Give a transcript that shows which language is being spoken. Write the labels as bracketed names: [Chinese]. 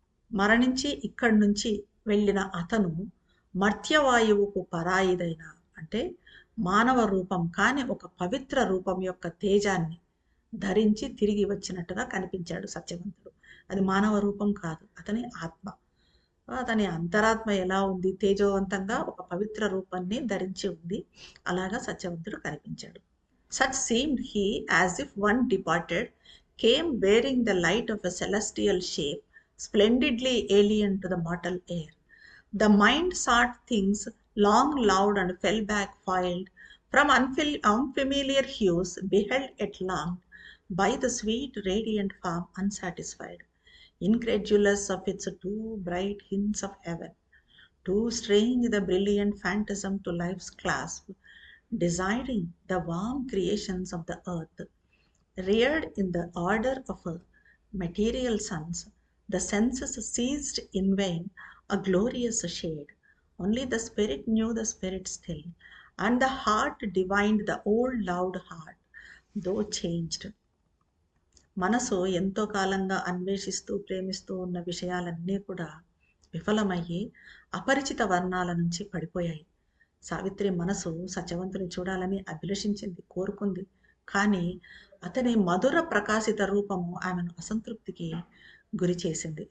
[Telugu] మరణించి ఇక్కడి నుంచి వెళ్ళిన అతను మర్త్యవాయువుకు పరాయిదైన, అంటే మానవ రూపం కాని ఒక పవిత్ర రూపం యొక్క తేజాన్ని ధరించి తిరిగి వచ్చినట్టుగా కనిపించాడు సత్యవంతుడు. అది మానవ రూపం కాదు, అతని ఆత్మ. అతని అంతరాత్మ ఎలా ఉంది, తేజోవంతంగా ఒక పవిత్ర రూపాన్ని ధరించి ఉంది. అలాగా సత్యవంతుడు కనిపించాడు. [English] Such seemed he as if one departed came wearing the light of a celestial shape, splendidly alien to the mortal air. The mind sought things long loved and fell back foiled from unfamiliar hues, beheld at long by the sweet radiant form unsatisfied, incredulous of its too bright hints of heaven, too strange the brilliant phantasm to life's clasp, desiring the warm creations of the earth, reared in the order of material suns. The senses seized in vain a glorious shade. Only the spirit knew the spirit still, and the heart divined the old loved heart, though changed. [Telugu] మనసు ఎంతో కాలంగా అన్వేషిస్తూ ప్రేమిస్తూ ఉన్న విషయాలన్నీ కూడా విఫలమయ్యి అపరిచిత వర్ణాల నుంచి పడిపోయాయి. సావిత్రి మనసు సత్యవంతుని చూడాలని అభిలషించింది, కోరుకుంది. కానీ అతని మధుర ప్రకాశిత రూపము ఆమెను అసంతృప్తికి గురి చేసింది.